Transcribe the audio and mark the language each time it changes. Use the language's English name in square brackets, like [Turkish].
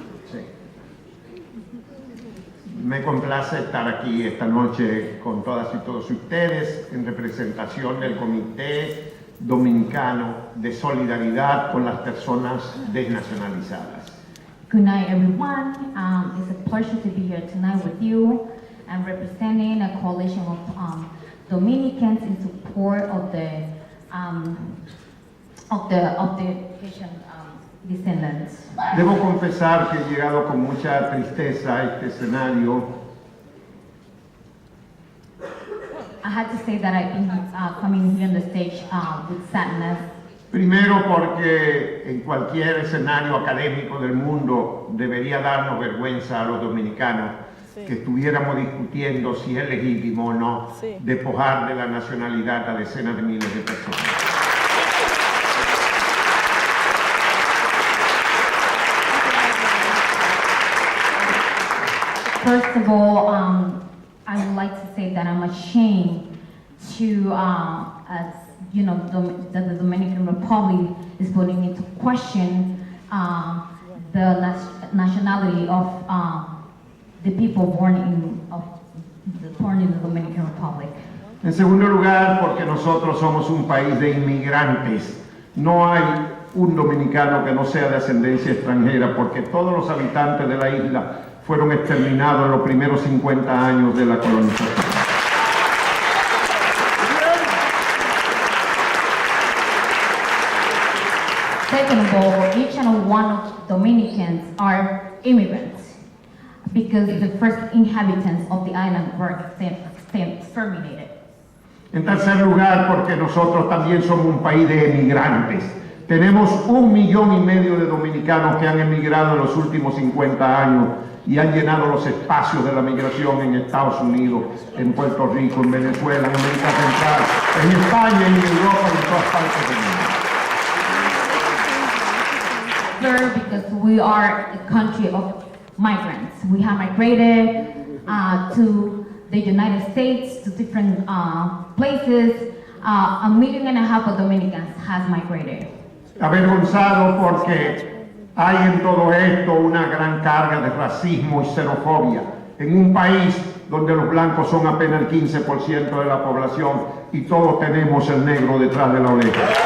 [Spanish] Sí. Me complace estar aquí esta noche con todas y todos ustedes en representación del Comité Dominicano de Solidaridad con las Personas Desnacionalizadas. [English] Good night, everyone. It's a pleasure to be here tonight with you and representing a coalition of Dominicans in support of the Haitian descendants. [Spanish] Debo confesar que he llegado con mucha tristeza a este escenario. [English] I had to say that I've been coming here on the stage with sadness. [Spanish] Primero porque en cualquier escenario académico del mundo debería darnos vergüenza a los dominicanos que estuviéramos discutiendo si es legítimo o no despojar de la nacionalidad a decenas de miles de personas. [English] First of all, I would like to say that I'm ashamed to, as you know, that the Dominican Republic is putting into question the nationality of the people born in the Dominican Republic. [Spanish] En segundo lugar, porque nosotros somos un país de inmigrantes. No hay un dominicano que no sea de ascendencia extranjera, porque todos los habitantes de la isla fueron exterminados en los primeros 50 años de la colonización. [English] Second of all, each and one of Dominicans are immigrants because the first inhabitants of the island were exterminated. [Spanish] En tercer lugar, porque nosotros también somos un país de emigrantes. Tenemos 1,5 millones de dominicanos que han emigrado en los últimos 50 años y han llenado los espacios de la migración en Estados Unidos, en Puerto Rico, en Venezuela, en América Central, en España, en Europa y en todas partes del mundo. [English] Third, because we are a country of migrants. We have migrated to the United States, to different places. 1.5 million of Dominicans has migrated. [Spanish] Avergonzado porque hay en todo esto una gran carga de racismo y xenofobia en un país donde los blancos son apenas el 15% de la población y todos tenemos el negro detrás de la oreja.